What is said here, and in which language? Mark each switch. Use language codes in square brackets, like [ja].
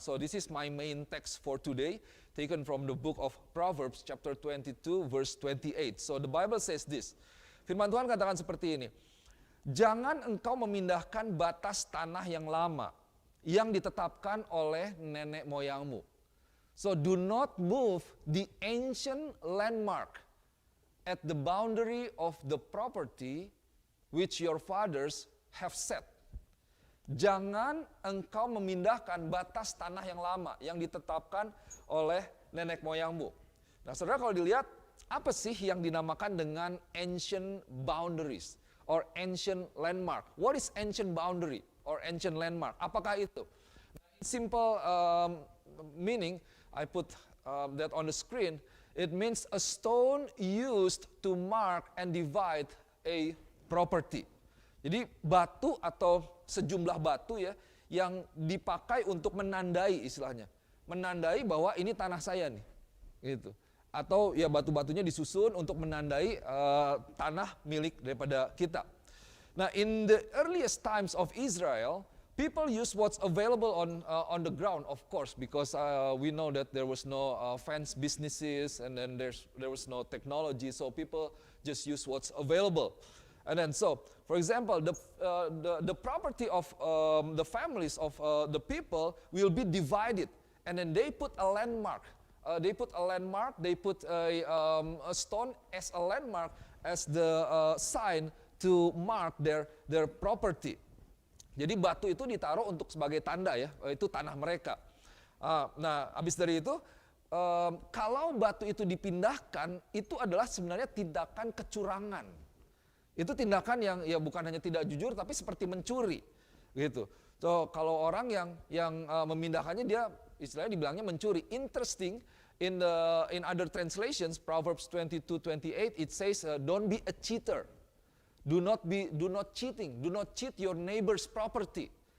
[en] So this is my main text for today, taken from the book of Proverbs chapter 22 verse 28. So the Bible says this. [id] Firman Tuhan katakan seperti ini. Jangan engkau memindahkan batas tanah yang lama yang ditetapkan oleh nenek moyangmu. [en] So do not move the ancient landmark at the boundary of the property which your fathers have set. [id] Jangan engkau memindahkan batas tanah yang lama yang ditetapkan oleh nenek moyangmu. Nah, saudara, kalau dilihat, apa sih yang dinamakan dengan [en] ancient boundaries or ancient landmark? What is ancient boundary or ancient landmark? [id] Apakah itu? [en] Simple meaning, I put that on the screen. It means a stone used to mark and divide a property. [id] Jadi batu atau sejumlah batu ya yang dipakai untuk menandai, istilahnya. Menandai bahwa ini tanah saya nih. Gitu. Atau ya batu-batunya disusun untuk menandai tanah milik daripada kita. [en] Nah, in the earliest times of Israel, people use what's available on the ground, of course, because we know that there was no fence businesses, and then there was no technology, so people just use what's available. And then so, for example, the property of the families of the people will be divided, and then they put a landmark. They put a stone as a landmark, as the sign to mark their property. [id] Jadi batu itu ditaruh untuk sebagai tanda ya, itu tanah mereka. Nah, habis dari itu, kalau batu itu dipindahkan, itu adalah sebenarnya tindakan kecurangan. Itu tindakan yang ya bukan hanya tidak jujur, tapi seperti mencuri, gitu. So kalau orang yang memindahkannya, dia istilahnya dibilangnya mencuri. [en] Interesting, in other translations, Proverbs 22:28, it says, don't be a cheater. Do not cheating. Do not cheat your neighbor's property.